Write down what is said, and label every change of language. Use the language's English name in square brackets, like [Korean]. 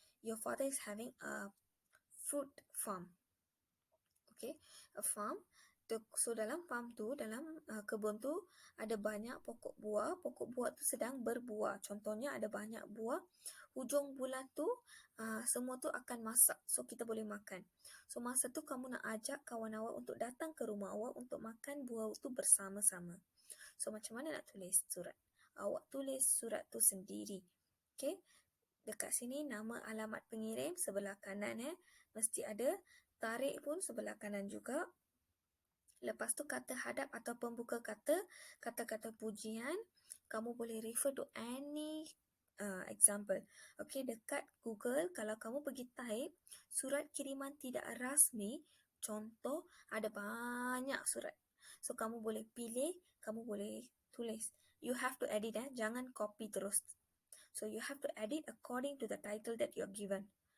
[English] Your father is having a fruit farm. Okay, a farm. [Malay] So dalam farm tu, dalam kebun tu ada banyak pokok buah. Pokok buah tu sedang berbuah. Contohnya ada banyak buah. Hujung bulan tu semua tu akan masak. So kita boleh makan. So masa tu kamu nak ajak kawan awak untuk datang ke rumah awak untuk makan buah tu bersama-sama. So macam mana nak tulis surat? Awak tulis surat tu sendiri. Okay, dekat sini nama alamat pengirim sebelah kanan mesti ada. Tarikh pun sebelah kanan juga. Lepas tu kata hadap atau pembuka kata, kata-kata pujian. Kamu boleh [English] refer to any example. [Malay] Okay, dekat Google kalau kamu pergi type surat kiriman tidak rasmi, contoh, ada banyak surat. So kamu boleh pilih, kamu boleh tulis. [English] You have to edit [Malay] jangan copy terus. [English] So you have to edit according to the title that you're given.